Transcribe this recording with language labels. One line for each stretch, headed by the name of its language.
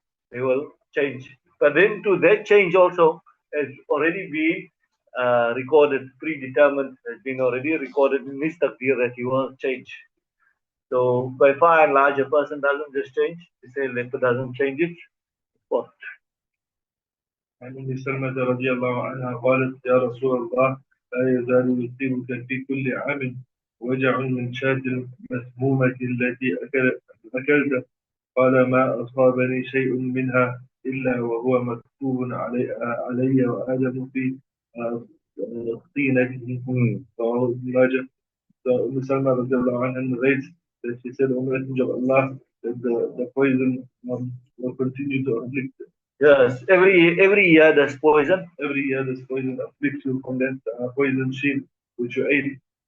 English: They will change. But then to that change also has already been recorded, predetermined, has been already recorded in his taqdeer that he will change. So by far and large, a person doesn't just change. They say leper doesn't change it. What?
Arabic: عن ام سلمة رضي الله عنها قالت يا رسول الله لا يزال يصيبك في كل عام وجع من شاة المسمومة التي أكلت. قال ما أصابني شيء منها إلا وهو مكتوب علي وآدم في طينته. رواه ابن ماجه.
English: So Umm Salma radiallahu anha narrates that she said, O Messenger of Allah, that the poison will continue to afflict. Yes, every year there's poison. Every year this poison afflicts you from that poison sheep which you ate.